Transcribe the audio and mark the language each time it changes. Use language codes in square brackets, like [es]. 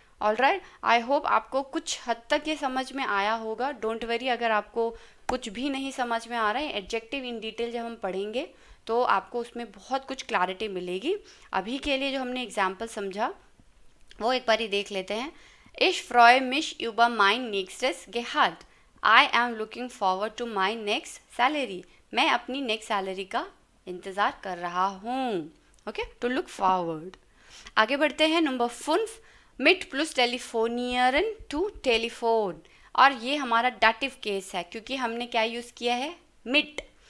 [hi] Alright, I hope आपको कुछ हद तक ये समझ में आया होगा। डोंट वरी अगर आपको कुछ भी नहीं समझ में आ रहा है, एडजेक्टिव इन डिटेल जब हम पढ़ेंगे तो आपको उसमें बहुत कुछ क्लैरिटी मिलेगी। अभी के लिए जो हमने एग्जाम्पल समझा वो एक बार ही देख लेते हैं। [de] Ich freue mich über mein nächstes Gehalt. [en] I am looking forward to my next salary. [hi] मैं अपनी नेक्स्ट सैलरी का इंतज़ार कर रहा हूँ। Okay, to look forward. आगे बढ़ते हैं। नंबर 5, मिट प्लस टेलीफोनियरन टू टेलीफोन। और ये हमारा डाटिव केस है, क्योंकि हमने क्या यूज़ किया है, मिट।